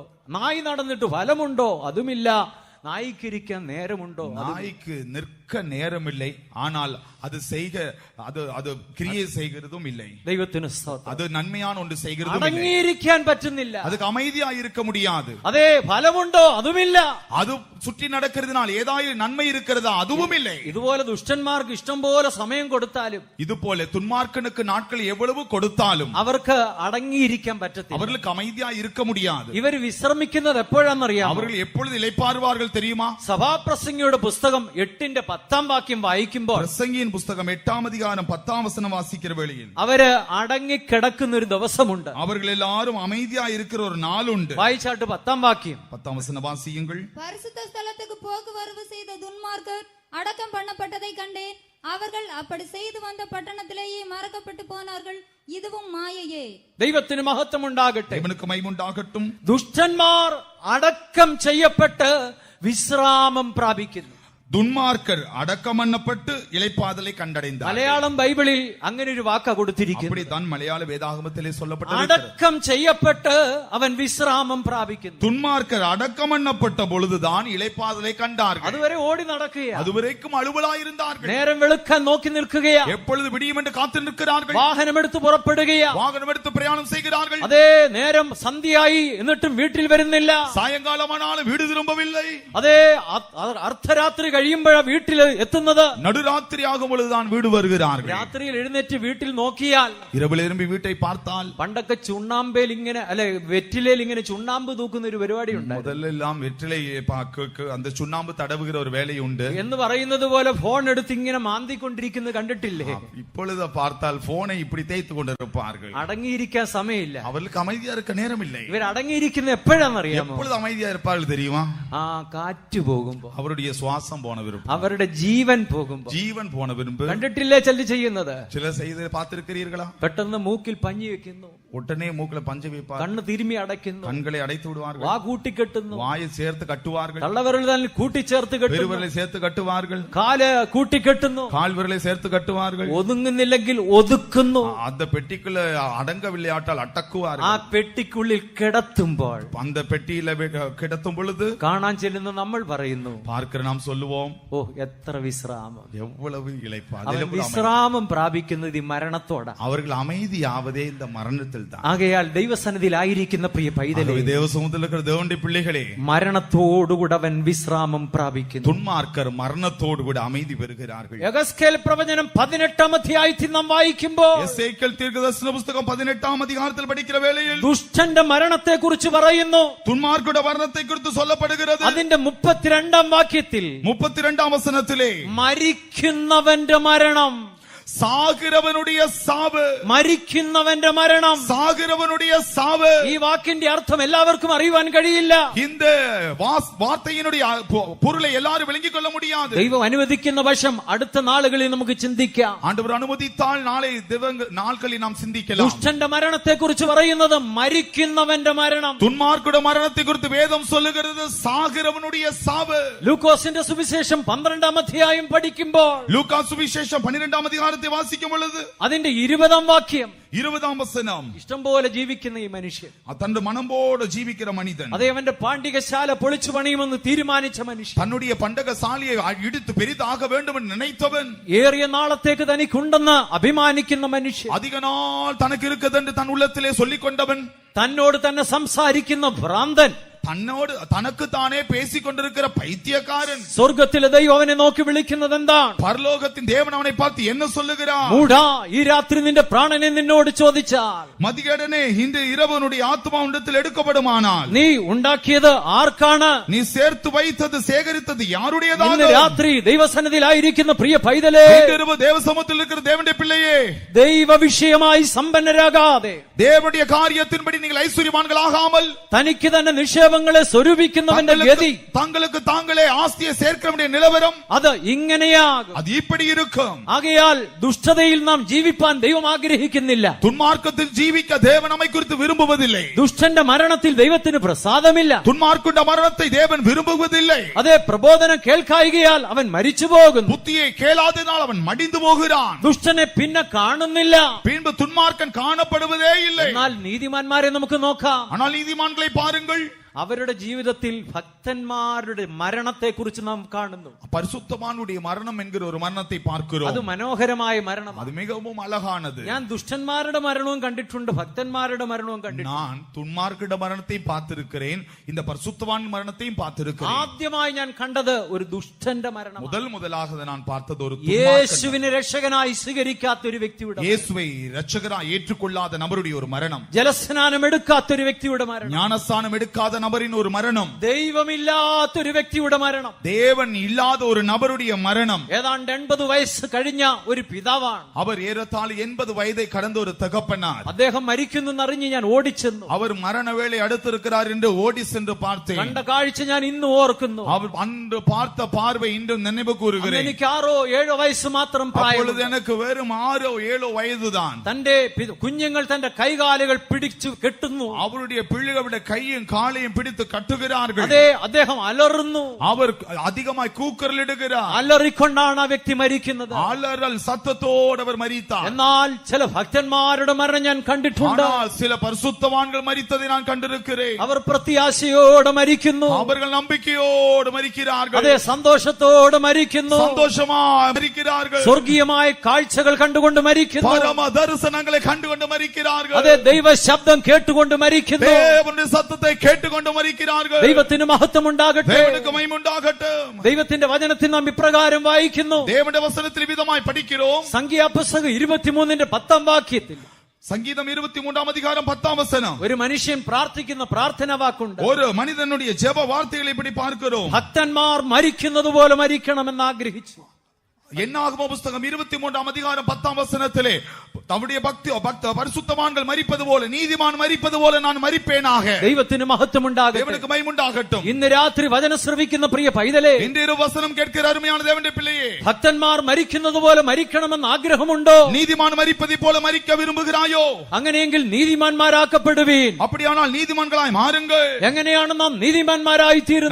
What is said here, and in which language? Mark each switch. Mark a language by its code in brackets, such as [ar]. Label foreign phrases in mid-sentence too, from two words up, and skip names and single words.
[ml] നായി നടന്നിട്ട് ഫലമുണ്ടോ? അതുമില്ല. നായ്ക്കിരിക്കാൻ നേരമുണ്ടോ? [ta] நாய்க்கு நிற்க நேரம் இல்லை, ஆனால் அது செய்க அது கிரியை செய்கிறதும் இல்லை. [ml] ദൈവത്തിന് സ്തോത്രം. [ta] அது நன்மையான ஒன்று செய்கிறதும் இல்லை. [ml] അടങ്ങിയിരിക്കാൻ പറ്റുന്നില്ല. [ta] அதுக்கு அமைதியா இருக்க முடியாது. [ml] അതേ, ഫലമുണ്ടോ? അതുമില്ല. [ta] அது சுற்றி நடக்கிறதுனால் ஏதாவது நன்மை இருக்கிறதா? அதுவும் இல்லை. [ml] ഇതുപോലെ ദുഷ്ടന്മാർക്ക് ഇഷ്ടം പോലെ സമയം കൊടുത്താലും [ta] இது போல துன்மார்க்கனுக்கு நாட்கள் எவ்வளவு கொடுத்தாலும் [ml] അവർക്ക് അടങ്ങിയിരിക്കാൻ പറ്റത്തില്ല. [ta] அவர்களுக்கு அமைதியா இருக்க முடியாது. [ml] ഇവർ വിശ്രമിക്കുന്നത് എപ്പോഴാണെന്നറിയാം? [ta] அவர்கள் எப்பொழுது இளைப்பாறுவார்கள் தெரியுமா? [ml] സഭാപ്രസംഗിയുടെ പുസ്തകം 8-ന്റെ 10-ാം വാക്യം വായിക്കുമ്പോൾ [ta] பிரசங்கியின் புஸ்தகம் 8ஆம் அதிகாரம் 10ஆம் வசனம் வாசிக்கிற வேளையில் [ml] അവര് അടങ്ങിക്കിടക്കുന്ന ഒരു ദിവസമുണ്ട്. [ta] அவர்கள் எல்லாரும் அமைதியா இருக்கிற ஒரு நாள் உண்டு. [ml] വായിച്ചാട്ട് 10-ാം വാക്യം. [ta] 10ஆம் வசனம் வாசியுங்கள். பரிசுத்த ஸ்தலத்துக்கு போக்கு வரவு செய்த துன்மார்க்கர் அடக்கம் பண்ணப்பட்டதை கண்டேன். அவர்கள் அப்படி செய்து வந்த பட்டணத்திலேயே மறக்கப்பட்டு போனார்கள். இதுவும் மாயையே. [ml] ദൈവത്തിന് മഹത്വം ഉണ്ടാകട്ടെ. [ta] தேவனுக்கு மகிமையுண்டாகட்டும். [ml] ദുഷ്ടന്മാർ അടക്കം ചെയ്യപ്പെട്ട് വിശ്രാമം പ്രാപിക്കുന്നു. [ta] துன்மார்க்கர் அடக்கம் பண்ணப்பட்டு இளைப்பாதலை கண்டடைந்தார். [ml] മലയാളം ബൈബിളിൽ അങ്ങനെ ഒരു വാക്ക കൊടുത്തിരിക്കുന്നു. [ta] அப்படித்தான் மலையாள வேதாகமத்திலே சொல்லப்பட்டிருக்கிறது. [ml] അടക്കം ചെയ്യപ്പെട്ട് അവൻ വിശ്രാമം പ്രാപിക്കുന്നു. [ta] துன்மார்க்கர் அடக்கம் பண்ணப்பட்ட பொழுதுதான் இளைப்பாதலை கண்டார்கள். [ml] അതുവരെ ഓടി നടക്കുകയാണ്. [ta] அதுவரைக்கும் அலுவலாயிருந்தார்கள். [ml] നേരം വെളുക്കാൻ നോക്കി നിൽക്കുകയാണ്. [ta] எப்பொழுது விடியும் என்று காத்து நிற்கிறார்கள். [ml] വാഹനമെടുത്ത് പുറപ്പെടുകയാണ്. [ta] வாகனம் எடுத்து பிரயாணம் செய்கிறார்கள். [ml] അതേ നേരം സന്ധ്യയായി എന്നിട്ടും വീട്ടിൽ വരുന്നില്ല. [ta] சாயங்காலமானாலும் வீடு திரும்பவில்லை. [ml] അതേ അർദ്ധരാത്രി കഴിയുമ്പോഴാണ് വീട്ടിൽ എത്തുന്നത്. [ta] நடுராத்திரி ஆகும் பொழுதுதான் வீடு வருகிறார்கள். [ml] രാത്രിയിൽ എഴുന്നേറ്റ് വീട്ടിൽ നോക്കിയാൽ, [ta] இரவில் திரும்பி வீட்டை பார்த்தால், [ml] പണ്ടൊക്കെ ചുണ്ണാമ്പേൽ ഇങ്ങനെ അല്ലെ വെറ്റിലേൽ ഇങ്ങനെ ചുണ്ണാമ്പ് തൂക്കുന്ന ഒരു പരിപാടി ഉണ്ട്. [ta] முதல்லெல்லாம் வெற்றிலை அந்த சுண்ணாம்பு தடவுகிற ஒரு வேலை உண்டு [ml] എന്ന് പറയുന്നത് പോലെ ഫോൺ എടുത്ത് ഇങ്ങനെ മാന്തിക്കൊണ്ടിരിക്കുന്നത് കണ്ടിട്ടില്ലേ? [ta] இப்பொழுது பார்த்தால் போனை இப்படி தேய்த்து கொண்டிருப்பார்கள். [ml] അടങ്ങിയിരിക്കാൻ സമയമില്ല. [ta] அவர்களுக்கு அமைதியா இருக்க நேரம் இல்லை. [ml] ഇവർ അടങ്ങിയിരിക്കുന്ന എപ്പോഴാണെന്നറിയാമോ? [ta] எப்பொழுது அமைதியா இருப்பார்கள் தெரியுமா? [ml] കാറ്റ് പോകുമ്പോ, [ta] அவருடைய சுவாசம் போன விரும்பு, [ml] അവരുടെ ജീവൻ പോകുമ്പോ. [ta] ஜீவன் போன விரும்பு [ml] കണ്ടിട്ടില്ലേ ചെല്ലു ചെയ്യുന്നത്? [ta] சில செய்து பார்த்திருக்கிறீர்களா? [ml] പെട്ടെന്ന് മൂക്കിൽ പഞ്ഞി വെക്കുന്നു, [ta] உடனே மூக்குல பஞ்சு வைப்பார்கள், [ml] കണ്ണ് തിരുമ്മി അടയ്ക്കുന്നു, [ta] கண்களை அடைத்து விடுவார்கள், [ml] വാ കൂട്ടിക്കെട്ടുന്നു, [ta] வாயை சேர்த்து கட்டுவார்கள், [ml] തള്ളവിരൽ കൂട്ടിച്ചേർത്ത് കെട്ടുന്നു, [ta] பெருவிரலை சேர்த்து கட்டுவார்கள், [ml] കാല് കൂട്ടിക്കെട്ടുന്നു, [ta] கால் விரலை சேர்த்து கட்டுவார்கள், [ml] ഒതുങ്ങുന്നില്ലെങ്കിൽ ഒതുക്കുന്നു, [ta] அந்த பெட்டிக்குள்ள அடங்கவில்லையாட்டால் அடக்குவார்கள், [ml] ആ പെട്ടിക്കുള്ളിൽ കിടത്തുമ്പോൾ, [ta] அந்த பெட்டியில கிடத்தும் பொழுது [ml] കാണാൻ ചെല്ലുന്ന നമ്മൾ പറയുന്നു, [ta] பார்க்கிற நாம் சொல்லுவோம், [ml] ഓ എത്ര വിശ്രാമം, [ta] எவ்வளவு இளைப்பா. [ml] അവൻ വിശ്രാമം പ്രാപിക്കുന്നത് ഈ മരണത്തോടാണ്. [ta] அவர்கள் அமைதியாவதே இந்த மரணத்தில் தான். [ml] ആകയാൽ ദൈവസന്നിധിയിലായിരിക്കുന്ന പ്രിയ പൈതലേ, [ta] தேவசமூகத்தில் இருக்கிற தேவனுடைய பிள்ளைகளே, [ml] മരണത്തോടുകൂടെ അവൻ വിശ്രാമം പ്രാപിക്കുന്നു. [ta] துன்மார்க்கர் மரணத்தோடு கூட அமைதி பெறுகிறார்கள். [ml] യഹസ്കേൽ പ്രവചനം 18-ാം അധ്യായത്തിൽ നാം വായിക്കുമ്പോൾ, [ta] எசேக்கியேல் தீர்க்கதரிசன புத்தகம் 18-ஆம் அதிகாரத்தில் படிக்கிற வேளையில் [ml] ദുഷ്ടന്റെ മരണത്തെ കുറിച്ച് പറയുന്നു. [ta] துன்மார்க்கருடைய மரணத்தை குறித்து சொல்லப்படுகிறது. [ml] അതിന്റെ 32-ാം വാക്യത്തിൽ [ta] 32-ஆம் வசனத்திலே [ml] മരിക്കുന്നവന്റെ മരണം, [ta] சாகிறவனுடைய சாவு, [ml] മരിക്കുന്നവന്റെ മരണം, [ta] சாகிறவனுடைய சாவு. [ml] ഈ വാക്കിന്റെ അർത്ഥം എല്ലാവർക്കും അറിയുവാൻ കഴിയില്ല. [ta] இந்த வார்த்தையினுடைய பொருளை எல்லாரும் விளங்கிக் கொள்ள முடியாது. [ml] ദൈവം അനുവദിക്കുന്ന വശം അടുത്ത നാളുകളിൽ നമുക്ക് ചിന്തിക്കാം. [ta] ஆண்டவர் அனுமதித்தால் நாட்களில் நாம் சிந்திக்கலாம். [ml] ദുഷ്ടന്റെ മരണത്തെ കുറിച്ച് പറയുന്നത് മരിക്കുന്നവന്റെ മരണം. [ta] துன்மார்க்கருடைய மரணத்தை குறித்து வேதம் சொல்லுகிறது சாகிறவனுடைய சாவு. [ml] ലൂക്കോസിന്റെ സുവിശേഷം 12-ാം അധ്യായം പഠിക്കുമ്പോൾ, [ta] லூக்கா சுவிசேஷம் 12-ஆம் அதிகாரத்தை வாசிக்கும் பொழுது [ml] അതിന്റെ 20-ാം വാക്യം, [ta] 20-ஆம் வசனம், [ml] ഇഷ്ടം പോലെ ജീവിക്കുന്ന ഈ മനുഷ്യൻ, [ta] தன்னுடைய மனம்போடு ஜீவிக்கிற மனிதன், [ml] അതേ അവന്റെ പാണ്ഡികശാല പൊളിച്ചു പണിയുമെന്ന് തീരുമാനിച്ച മനുഷ്യൻ, [ta] தன்னுடைய பண்டகசாலையை இடித்து பெரிதாக வேண்டும் என்று நினைத்தவன், [ml] ഏറിയ നാളത്തേക്ക് തനിക്കുണ്ടെന്ന് അഭിമാനിക്കുന്ന മനുഷ്യൻ, [ta] அதிக நாள் தனக்கு இருக்குது என்று தன் உள்ளத்திலே சொல்லிக் கொண்டவன், [ml] തന്നോട് തന്നെ സംസാരിക്കുന്ന ഭ്രാന്തൻ, [ta] தன்னோடு தனக்கு தானே பேசிக் கொண்டிருக்கிற பைத்தியக்காரன், [ml] സ്വർഗത്തിലെ ദൈവം അവനെ നോക്കി വിളിക്കുന്നത് എന്താണ്? [ta] பரலோகத்தின் தேவன் அவனை பார்த்து என்ன சொல்லுகிறார்? [ml] മൂഢാ, ഈ രാത്രി നിന്റെ പ്രാണനെ നിന്നോട് ചോദിച്ചാൽ, [ta] மதிகடனே இந்த இரவனுடைய ஆத்மா உன்னிடத்தில் எடுக்கப்படுமானால் [ml] നീ ഉണ്ടാക്കിയത് ആർക്കാണ്? [ta] நீ சேர்த்து வைத்தது சேகரித்தது [ml] ഇന്ന് [ta] யாருடையதாக? [ml] രാത്രി ദൈവസന്നിധിയിലായിരിക്കുന്ന പ്രിയ പൈതലേ, [ta] இரவு தேவசமூகத்தில் இருக்கிற தேவனுடைய பிள்ளையே, [ml] ദൈവ വിഷയമായി സമ്പന്നരാകാതെ, [ta] தேவனுடைய காரியத்தின்படி நீங்கள் ஐஸ்வர்யவான்கள் ஆகாமல், [ml] തനിക്ക് തന്നെ നിക്ഷേപങ്ങളെ സ്വരൂപിക്കുന്നവന്റെ ഗതി, [ta] தங்களுக்கு தாங்களே ஆஸ்தியை சேர்க்கிறவனுடைய நிலவரம் [ml] അത് ഇങ്ങനെയാകും. [ta] அது இப்படி இருக்கும். [ml] ആകയാൽ ദുഷ്ടതയിൽ നാം ജീവിപ്പാൻ ദൈവം ആഗ്രഹിക്കുന്നില്ല. [ta] துன்மார்க்கத்தில் ஜீவிக்க தேவன் நம்மை குறித்து விரும்புவதில்லை. [ml] ദുഷ്ടന്റെ മരണത്തിൽ ദൈവത്തിന് പ്രസാദമില്ല. [ta] துன்மார்க்குண்ட மரணத்தை தேவன் விரும்புவதில்லை. [ml] അതേ പ്രബോധനം കേൾക്കായികയാൽ അവൻ മരിച്ചു പോകുന്നു. [ta] புத்தியை கேளாதனால் அவன் மடிந்து போகிறான். [ml] ദുഷ്ടനെ പിന്നെ കാണുന്നില്ല. [ta] பின்பு துன்மார்க்கன் காணப்படுவதே இல்லை. [ml] എന്നാൽ നീതിമാന്മാരെ നമുക്ക് നോക്കാം. [ta] ஆனால் நீதிமான்களை பாருங்கள், [ml] അവരുടെ ജീവിതത്തിൽ ഭക്തന്മാരുടെ മരണത്തെ കുറിച്ച് നാം കാണുന്നു. [ta] பரிசுத்தவானுடைய மரணம் என்கிற ஒரு மரணத்தை பார்க்கிறோம். [ml] അത് മനോഹരമായ മരണം. [ta] அது மிகவும் அழகானது. [ml] ഞാൻ ദുഷ്ടന്മാരുടെ മരണവും കണ്ടിട്ടുണ്ട്, ഭക്തന്മാരുടെ മരണവും കണ്ടിട്ടുണ്ട്. [ta] நான் துன்மார்க்கிட மரணத்தையும் பார்த்திருக்கிறேன், இந்த பரிசுத்தவான் மரணத்தையும் பார்த்திருக்கிறேன். [ml] ആദ്യമായി ഞാൻ കണ്ടത് ഒരു ദുഷ്ടന്റെ മരണം. [ta] முதலாக நான் பார்த்தது ஒரு [ml] യേശുവിനെ രക്ഷകനായി സ്വീകരിക്കാത്ത ഒരു വ്യക്തിയുടെ, [ta] இயேசுவை இரட்சகராய் ஏற்றுக்கொள்ளாத நபருடைய ஒரு மரணம், [ml] ജലസ്നാനം എടുക്കാത്ത ഒരു വ്യക്തിയുടെ മരണം, [ta] ஞானஸ்தானம் எடுக்காத நபரின் ஒரு மரணம், [ml] ദൈവമില്ലാത്തൊരു വ്യക്തിയുടെ മരണം. [ta] தேவன் இல்லாத ஒரு நபருடைய மரணம். [ml] ഏതാണ്ട് 80 വയസ്സ് കഴിഞ്ഞ ഒരു പിതാവാണ്. [ta] அவர் ஏறத்தாழ 80 வயதை கடந்த ஒரு தகப்பனார். [ml] അദ്ദേഹം മരിക്കുന്നെന്നറിഞ്ഞ് ഞാൻ ഓടിച്ചെന്നു. [ta] அவர் மரண வேளை அடுத்திருக்கிறார் என்று ஓடி சென்று பார்த்தேன். [ml] കണ്ട കാഴ്ച ഞാൻ ഇന്ന് ഓർക്കുന്നു. [ta] அவர் அன்று பார்த்த பார்வை இன்றும் நினைவு கூறுகிறேன். [ml] എനിക്ക് 6-7 വയസ്സ് മാത്രം പ്രായം. [ta] அப்பொழுது எனக்கு வெறும் 6-7 வயதுதான். [ml] തന്റെ കുഞ്ഞുങ്ങൾ തന്റെ കൈകാലുകൾ പിടിച്ചു കെട്ടുന്നു. [ta] அவருடைய பிள்ளைகளுடைய கையும் காலையும் பிடித்து கட்டுகிறார்கள். [ml] അതെ, അദ്ദേഹം അലറുന്നു. [ta] அவர் அதிகமாய் கூக்குரலிடுகிறார். [ml] അലറിക്കൊണ്ടാണ് ആ വ്യക്തി മരിക്കുന്നത്. [ta] அலறல் சத்தத்தோடு அவர் மரித்தார். [ml] എന്നാൽ ചില ഭക്തന്മാരുടെ മരണം ഞാൻ കണ്ടിട്ടുണ്ട്. [ta] ஆனால் சில பரிசுத்தவான்கள் மரித்ததை நான் கண்டிருக்கிறேன். [ml] അവർ പ്രത്യാശയോടെ മരിക്കുന്നു. [ta] அவர்கள் நம்பிக்கையோடு மரிக்கிறார்கள். [ml] അതെ, സന്തോഷത്തോടെ മരിക്കുന്നു. [ta] சந்தோஷமாய் மரிக்கிறார்கள். [ml] സ്വർഗീയമായ കാഴ്ചകൾ കണ്ടുകൊണ്ട് മരിക്കുന്നു. [ta] பரம தரிசனங்களை கண்டுகொண்டு மரிக்கிறார்கள். [ml] അതെ, ദൈവ ശബ്ദം കേട്ടുകൊണ്ട് മരിക്കുന്നു. [ta] தேவனுடைய சத்தத்தை கேட்டுக்கொண்டு மரிக்கிறார்கள். [ml] ദൈവത്തിന് മഹത്വം ഉണ്ടാകട്ടെ. [ta] தேவனுக்கு மகிமை உண்டாகட்டும். [ml] ദൈവത്തിന്റെ വചനത്തിൽ നാം ഇപ്രകാരം വായിക്കുന്നു. [ta] தேவனுடைய வசனத்தில் விதமாய் படிக்கிறோம். [ml] സംഖ്യാപുസ്തകം 23-ന്റെ 10-ാം വാക്യത്തിൽ [ta] சங்கீதம் 23-ஆம் அதிகாரம் 10-ஆம் வசனம். [ml] ഒരു മനുഷ്യൻ പ്രാർത്ഥിക്കുന്ന പ്രാർത്ഥന വാക്കുണ്ട്. [ta] ஒரு மனிதனுடைய ஜெப வார்த்தைகளை இப்படி பார்க்கிறோம். [ml] ഭക്തന്മാർ മരിക്കുന്നത് പോലെ മരിക്കണമെന്ന് ആഗ്രഹിച്ചു. [ta] என்னாகுமோ புஸ்தகம் 23-ஆம் அதிகாரம் 10-ஆம் வசனத்திலே தம்முடைய பரிசுத்தவான்கள் மரிப்பது போல, நீதிமான் மரிப்பது போல நான் மரிப்பேனாக. [ml] ദൈവത്തിന് മഹത്വം ഉണ്ടാകട്ടെ. [ta] தேவனுக்கு மகிமை உண்டாகட்டும். [ml] ഇന്ന് രാത്രി വചനം ശ്രവിക്കുന്ന പ്രിയ പൈതലേ, [ta] இன்று இரவு வசனம் கேட்கிற அருமையான தேவனுடைய பிள்ளையே, [ml] ഭക്തന്മാർ മരിക്കുന്നത് പോലെ മരിക്കണമെന്ന് ആഗ്രഹമുണ്ടോ? [ta] நீதிமான் மரிப்பதை போல மரிக்க விரும்புகிறாயோ? [ml] അങ്ങനെയെങ്കിൽ നീതിമാന്മാരാക്കപ്പെടുവീൻ. [ta] அப்படியானால் நீதிமான்களாய் மாறுங்கள். [ml] എങ്ങനെയാണ് നാം നീതിമാന്മാരായി തീരുന്നത്?